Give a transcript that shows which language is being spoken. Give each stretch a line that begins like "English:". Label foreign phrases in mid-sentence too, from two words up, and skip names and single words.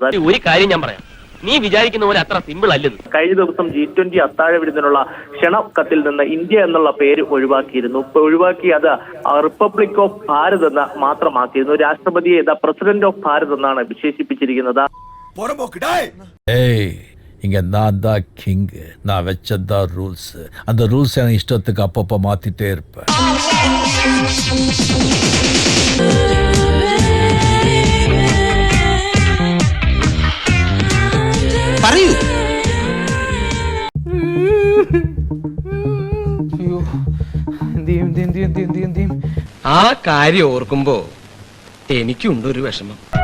Malayalam: ഒരു കാര്യം ഞാൻ പറയാം, നീ വിചാരിക്കുന്ന പോലെ അത്ര സിമ്പിൾ അല്ലെന്ന്. കഴിഞ്ഞ ദിവസം G20 അത്താഴ വിരുന്നിനുള്ള ക്ഷണക്കത്തിൽ നിന്ന് ഇന്ത്യ എന്നുള്ള പേര് ഒഴിവാക്കിയിരുന്നു. ഒഴിവാക്കി അത്
English: Republic of Bharat
Malayalam: എന്ന് മാത്രമാക്കിയിരുന്നു. രാഷ്ട്രപതിയെ
English: President of Bharat
Malayalam: എന്നാണ് വിശേഷിപ്പിച്ചിരിക്കുന്നത്.
Tamil: இங்க நான் தான் கிங், நான் வச்சதான் ரூல்ஸ். அந்த ரூல்ஸ் எனக்கு இஷ்டத்துக்கு அப்பப்போ மாத்திட்டே இருப்பேன்.
Malayalam: പറയൂ. ആ കാര്യം ഓർക്കുമ്പോ എനിക്കുണ്ടൊരു വിഷമം.